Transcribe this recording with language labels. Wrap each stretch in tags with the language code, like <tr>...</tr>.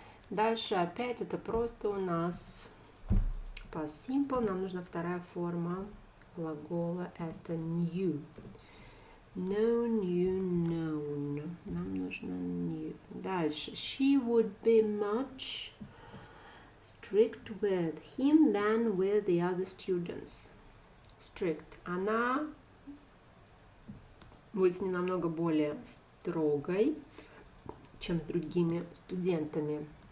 <ru>Дальше опять это просто у нас past simple, нам нужна вторая форма глагола, это new.</ru> <en>Known, known.</en> <ru>Нам нужно new. Дальше.</ru> <en>She would be much strict with him than with the other students. Strict.</en> <ru>Она будет с ним намного более строгой, чем с другими студентами.</ru>